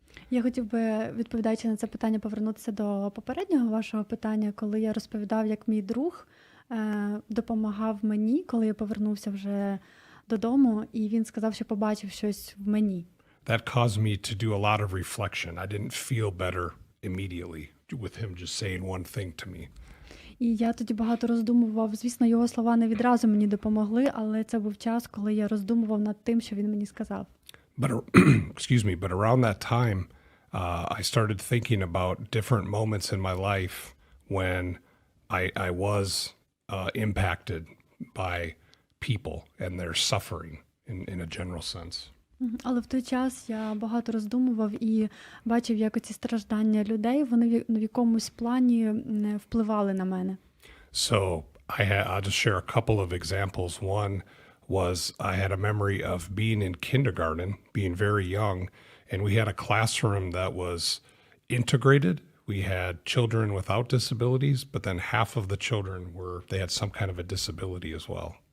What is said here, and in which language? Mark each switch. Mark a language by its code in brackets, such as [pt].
[uk] Я хотів би, відповідаючи на це питання, повернутися до попереднього вашого питання, коли я розповідав, як мій друг допомагав мені, коли я повернувся вже додому, і він сказав, що побачив щось в мені. [en] That caused me to do a lot of reflection. I didn't feel better immediately with him just saying one thing to me. [uk] І я тоді багато роздумував. Звісно, його слова не відразу мені допомогли, але це був час, коли я роздумував над тим, що він мені сказав. [en] But but around that time, I started thinking about different moments in my life when I was impacted by people and their suffering in a general sense. [uk] Але в той час я багато роздумував і бачив, як оці страждання людей, вони в якомусь плані впливали на мене. [en] So I'll just share a couple of examples. One was I had a memory of being in kindergarten, being very young, and we had a classroom that was integrated. We had children without disabilities, but then half of the children they had some kind of a disability as well.